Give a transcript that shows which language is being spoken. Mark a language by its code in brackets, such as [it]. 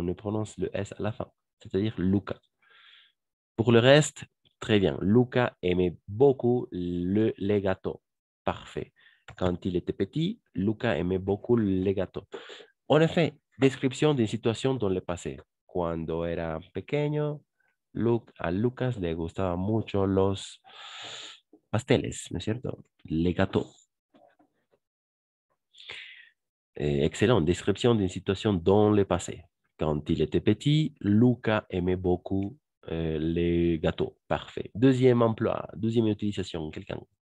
[fr] On ne prononce le S à la fin, c'est-à-dire Luca. Pour le reste, très bien. Luca aimait beaucoup les gâteaux. Parfait. Quand il était petit, Luca aimait beaucoup les gâteaux. En effet, description d'une situation dans le passé. [es] Cuando era pequeño, a Lucas le gustaban mucho los pasteles, ¿no es cierto? [fr] Les gâteaux. Excellent. Description d'une situation dans le passé. Quand il était petit, Luca aimait beaucoup les gâteaux. Parfait. Deuxième emploi, deuxième utilisation, quelqu'un.